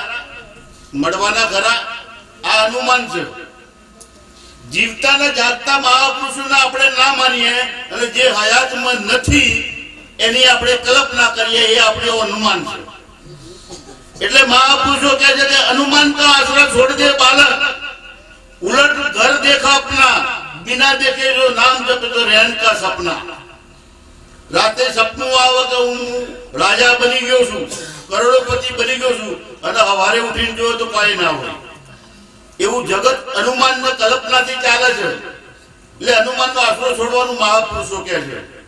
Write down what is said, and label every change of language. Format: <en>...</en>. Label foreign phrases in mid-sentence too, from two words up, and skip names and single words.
<gu>મળવાના ખરા? આ અનુમાન છે. જીવતા ને જાગતા મહાપુરુષોને આપણે ના માનીએ અને જે હયાતમાં નથી એની આપણે કલ્પના કરીએ એ આપણું અનુમાન છે. એટલે મહાપુરુષો કહે છે કે અનુમાન</gu> <hi>का आसरा छोड़ दे बालक, उलट घर देखा अपना, बिना देखे जो नाम जपे तो रहन का सपना.</hi> <gu>રાતે સપનું આવે કે હું રાજા બની ગયો છું, કરોડોપતિ બની ગયો છું, અને સવારે ઉઠીને જોયો તો કોઈ ના હોય. એવું જગત અનુમાન ને કલ્પનાથી ચાલે છે. એટલે અનુમાન નો આશરો છોડવાનું મહાપુરુષો કહે છે.</gu>